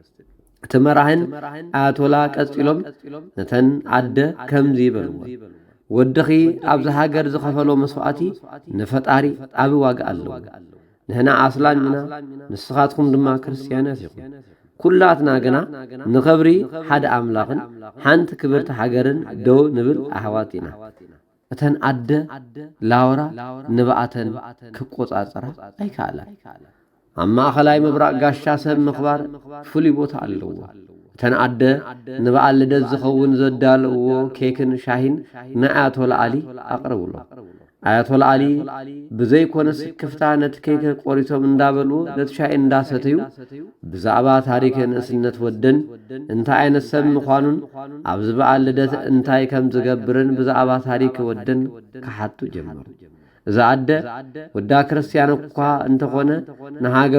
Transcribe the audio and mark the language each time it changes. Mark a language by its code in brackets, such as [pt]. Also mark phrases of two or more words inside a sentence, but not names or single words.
[ti] እቲ መራሕን አያቶላ ቀጺሎም ነተን ኣደ ከምዚ ይበልዎ፣ ወድኺ ኣብዚ ሃገር ዝኸፈሎ መስዋዕቲ ንፈጣሪ ዓቢ ዋጋ ኣለዎ። ንሕና ኣስላም ኢና፣ ንስኻትኩም ድማ ክርስቲያናት ኢኹም። ኩላትና ግና ንኽብሪ ሓደ ኣምላኽን ሓንቲ ክብርቲ ሃገርን ደው ንብል ኣሕዋት ኢና። እተን ኣደ ላውራ ንብኣተን ክቆጻጸራ ኣይከኣላ። ኣብ ማእኸላይ ምብራቕ ጋሻ ሰብ ምኽባር ፍሉይ ቦታ ኣለዎ። እተን ኣደ ንበዓል ልደት ዝኸውን ዘዳልዎ ኬክን ሻሂን ናይ አያቶላ አሊ ኣቕረብሎ። አያቶላ አሊ ብዘይኮነስ ክፍታ ነቲ ኬክ ቆሪሶም እንዳበልዎ ነቲ ሻሂ እንዳሰተዩ ብዛዕባ ታሪክ ንእስነት ወደን እንታይ ዓይነት ሰብ ምዃኑን ኣብዚ በዓል ልደት እንታይ ከም ዝገብርን ብዛዕባ ታሪክ ወደን ክሓቱ ጀመሩ። እዛ ኣደ ወዳ ክርስቲያን እኳ እንተኾነ ንሃገሩ